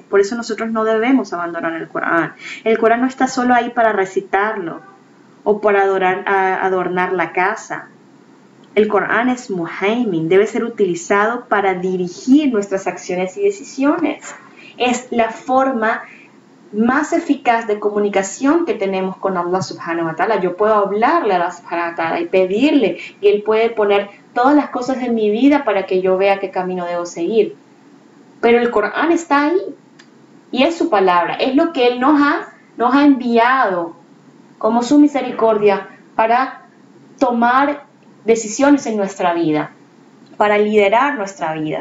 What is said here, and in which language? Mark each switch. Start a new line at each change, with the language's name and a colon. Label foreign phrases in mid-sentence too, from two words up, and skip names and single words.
Spanish: Por eso nosotros no debemos abandonar el Corán. El Corán no está solo ahí para recitarlo o para adornar la casa. El Corán es muhaimin, debe ser utilizado para dirigir nuestras acciones y decisiones. Es la forma más eficaz de comunicación que tenemos con Allah
Arabic: سبحانه وتعالى.
Spanish: Yo puedo hablarle a Allah
Arabic: سبحانه وتعالى
Spanish: y pedirle, y Él puede poner todas las cosas en mi vida para que yo vea qué camino debo seguir. Pero el Corán está ahí, y es su palabra, es lo que Él nos ha enviado como su misericordia para tomar decisiones en nuestra vida, para liderar nuestra vida.